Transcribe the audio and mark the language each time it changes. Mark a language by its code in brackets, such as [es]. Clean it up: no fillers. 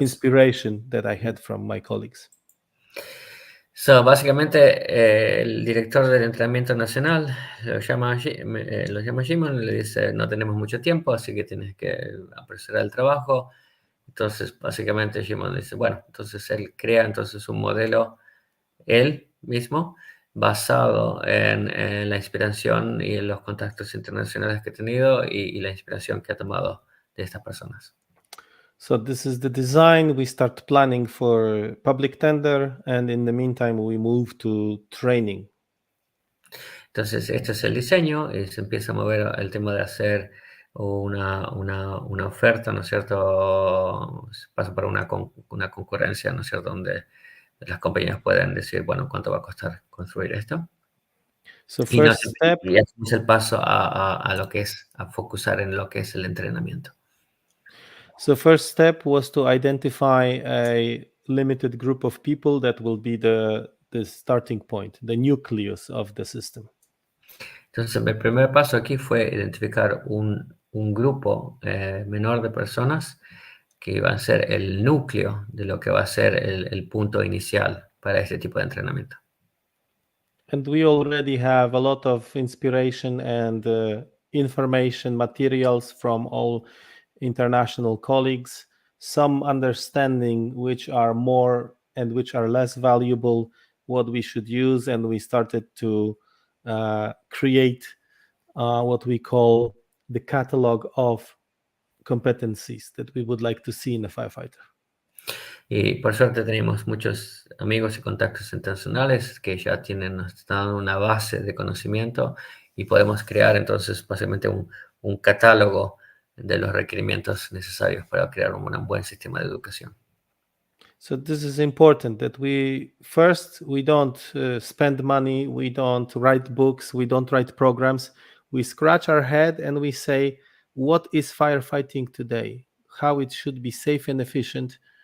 [en] inspiration that I had from my colleagues. [es] So, básicamente, el director del entrenamiento nacional lo llama Szymon y le dice, no tenemos mucho tiempo, así que tienes que apresurar el trabajo. Entonces, básicamente, Szymon dice, bueno, entonces él crea entonces un modelo, él mismo, basado en la inspiración y en los contactos internacionales que ha tenido y la inspiración que ha tomado de estas personas. [en] So this is the design. We start planning for public tender, and in the meantime, we move to training. [es] Entonces, este es el diseño y se empieza a mover el tema de hacer una oferta, ¿no es cierto? Se pasa por una concurrencia, ¿no es cierto? Donde las compañías pueden decir, bueno, ¿cuánto va a costar construir esto? [en] So [es] Y [en] first step, [es] hacemos el paso a lo que es, a focusar en lo que es el entrenamiento. [en] first step was to identify a limited group of people that will be the starting point, the nucleus of the system. [es] Entonces, el primer paso aquí fue identificar un grupo menor de personas que iban a ser el núcleo de lo que va a ser el punto inicial para este tipo de entrenamiento. [en] And we already have a lot of inspiration and information materials from all international colleagues, some understanding which are more and which are less valuable, what we should use. And we started to create what we call the catalog of competencies that we would like to see in a firefighter. [es] Y por suerte tenemos muchos amigos y contactos internacionales que ya nos están dando una base de conocimiento y podemos crear entonces básicamente un catálogo de los requerimientos necesarios para crear un buen sistema de educación. [en] So this is important that we don't spend money, we don't write books, we don't write programs. We scratch our head and we say, what is firefighting today? How it should be safe and efficient.